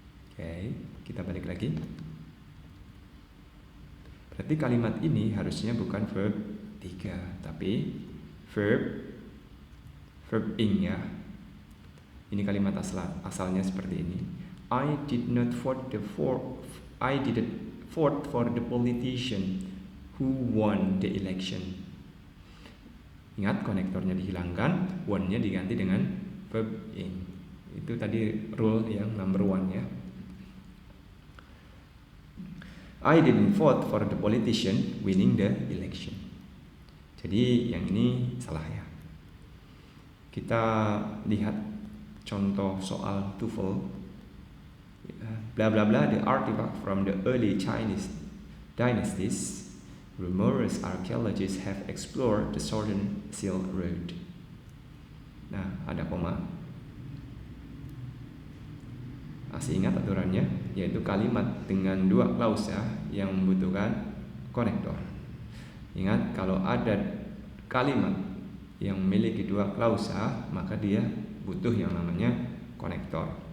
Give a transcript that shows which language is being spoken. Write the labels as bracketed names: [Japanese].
[Indonesian] Oke, kita balik lagi. Berarti kalimat ini harusnya bukan verb 3, tapi verb ing ya. Ini kalimat asalnya seperti ini. [English] I didn't vote for the politician who won the election. [Indonesian] Ingat, konektornya dihilangkan, won-nya diganti dengan verb ing. Itu tadi rule yang number 1 ya. [English] I didn't vote for the politician winning the election. [Indonesian] Jadi yang ini salah ya. Kita lihat contoh soal TOEFL. [English] Bla bla bla, the artifact from the early Chinese dynasties. Numerous archaeologists have explored the Southern Silk Road. [Indonesian] Nah, ada koma. Masih ingat aturannya, yaitu kalimat dengan 2 klausa yang membutuhkan konektor. Ingat, kalau ada kalimat yang memiliki 2 klausa, maka dia butuh yang namanya konektor.